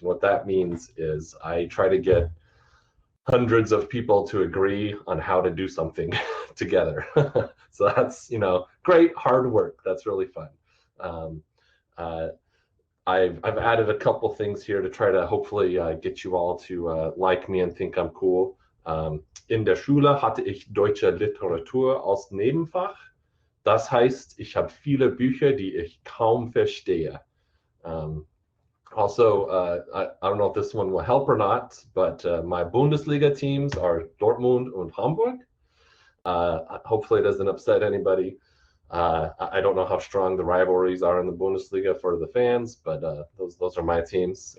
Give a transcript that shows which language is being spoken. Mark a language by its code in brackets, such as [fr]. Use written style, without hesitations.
[en] And what that means is I try to get hundreds of people to agree on how to do something together. So that's, great hard work. That's really fun. I've added a couple things here to try to hopefully get you all to like me and think I'm cool. [de] In der Schule hatte ich deutsche Literatur als Nebenfach. Das heißt, ich habe viele Bücher, die ich kaum verstehe. [en] Also, I don't know if this one will help or not, but my Bundesliga teams are Dortmund and Hamburg. Hopefully it doesn't upset anybody. I don't know how strong the rivalries are in the Bundesliga for the fans, but those are my teams.